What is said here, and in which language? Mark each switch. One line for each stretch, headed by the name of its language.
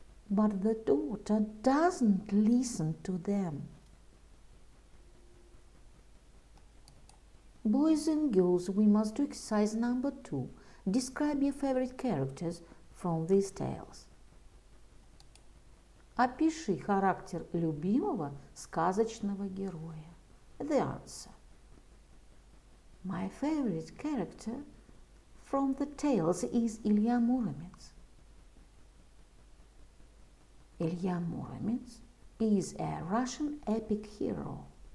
English: But the daughter doesn't listen to them. Boys and girls, we must do exercise number 2. Describe your favorite characters from these tales.
Russian: Опиши характер любимого сказочного героя.
English: The answer. My favorite character from the tales is Ilya Muromets. Ilya Muromets is a Russian epic hero.